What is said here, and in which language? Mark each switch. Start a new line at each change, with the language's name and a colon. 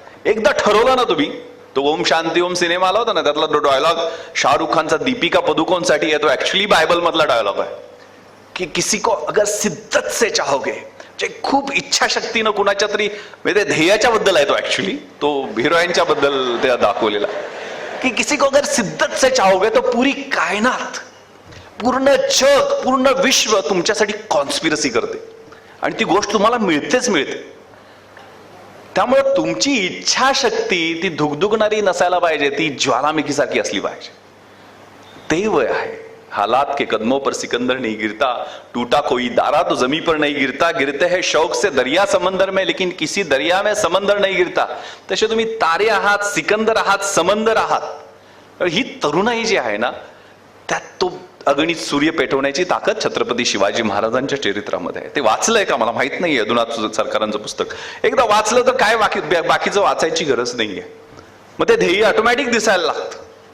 Marathi: एकदा ठरवलं ना तुम्ही, तो ओम शांती ओम सिनेमा आला होता ना, त्यातला तो डायलॉग शाहरुख खानचा दीपिका पदुकोणसाठी आहे, तो ऍक्च्युअली बायबल मधला डायलॉग आहे की
Hindi: किसी को अगर सिद्दत से चाहोगे,
Marathi: जे खूप इच्छाशक्तीनं कुणाच्या तरी, म्हणजे ध्येयाच्या बद्दल आहे तो, ऍक्च्युअली तो हिरोईनच्या बद्दल त्या दाखवलेला की
Hindi: किसी को अगर सिद्दत से चाहोगे तो पूरी कायनात,
Marathi: पूर्ण जग, पूर्ण विश्व तुमच्यासाठी कॉन्स्पिरसी करते आणि ती गोष्ट तुम्हाला मिळतेच मिळते. त्यामुळे तुमची इच्छाशक्ती ती धुगधुगणारी नसायला पाहिजे, ती ज्वालामुखीसारखी असली पाहिजे. ते वय आहे.
Hindi: हालात के कदमों पर सिकंदर नहीं गिरता, टूटा कोई दारा तो जमी पर नहीं गिरता, गिरते हैं शौक से दरिया समंदर में, लेकिन किसी दरिया में समंदर नहीं गिरता.
Marathi: तसे तुम्ही तारे आहात, सिकंदर आहात, समंदर आहात. ही तरुणाई जी आहे ना, त्यात तो अगणित सूर्य पेटवण्याची ताकद छत्रपती शिवाजी महाराजांच्या चरित्रामध्ये आहे. ते वाचलंय का मला माहित नाहीये, यदुनाथ सरकारांचं पुस्तक. एकदा वाचलं तर काय बाकीचं वाचायची गरज नाहीये. मग ते ध्येय ऑटोमॅटिक दिसायला लागतं.